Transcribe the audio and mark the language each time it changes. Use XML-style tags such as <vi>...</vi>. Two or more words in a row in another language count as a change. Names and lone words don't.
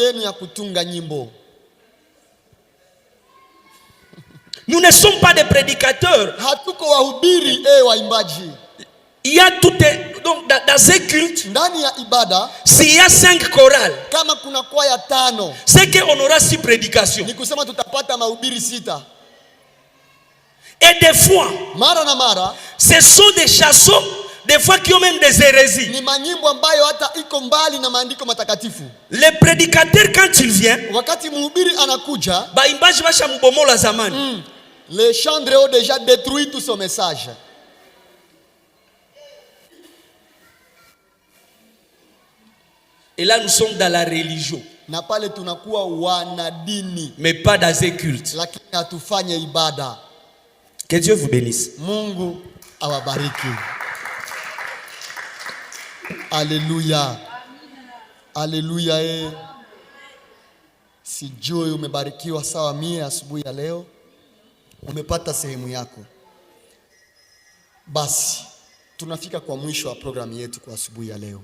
<fr>Nous ne sommes pas des prédicateurs. Il y a tout donc dans un culte, s'il y a 5 chorales, c'est qu'on aura 6 prédications. Et des fois,</fr> <sw>mara na mara,</sw> <fr>ce sont des chansons, des fois qui ont même des hérésies.</fr> <sw>Ni manyimbo ambayo hata iko mbali na maandiko matakatifu.</sw> <fr>Le prédicateur quand il vient,</fr> <sw>wakati mhubiri anakuja, baimbaji basha mbomola zamani.</sw> <fr>Les chandres ont déjà détruit tout son message. Et là nous sommes dans la religion.</fr> <sw>Na pale tunakuwa wanadini,</sw> <fr>mais pas dans un culte.</fr> <sw>Lakini hatufanye ibada.</sw> <fr>Que Dieu vous bénisse.</fr> <sw>Mungu awabariki. Alléluia. Alléluia. Sijui umebarikiwa sawa mie asubuhi ya leo. Umepata sehemu yako. Basi tunafika kwa mwisho wa programu yetu kwa asubuhi ya leo.</sw>